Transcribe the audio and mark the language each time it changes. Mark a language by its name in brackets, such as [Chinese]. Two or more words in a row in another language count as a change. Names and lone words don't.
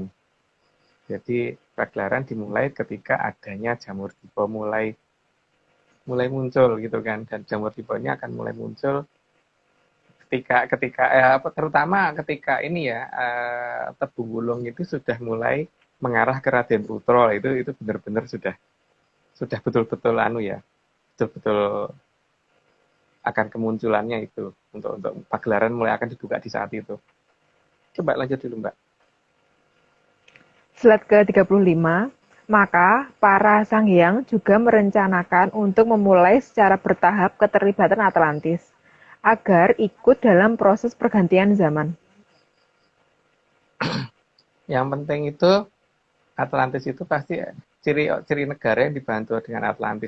[Indonesian] Jadi pagelaran dimulai ketika adanya jamur tiba mulai muncul gitu kan, dan jamur tiba ini akan mulai muncul ketika terutama ketika ini ya Tebung Wulung itu sudah mulai mengarah ke Raden Putra, itu benar-benar sudah betul-betul betul-betul akan kemunculannya itu untuk pagelaran mulai akan dibuka di saat itu. Coba lanjut dulu, Mbak. Slide ke-35, maka para sang hyang juga merencanakan untuk memulai secara bertahap keterlibatan Atlantis agar ikut dalam proses pergantian zaman. Yang penting itu Atlantis itu pasti ciri negara yang dibantu dengan Atlantis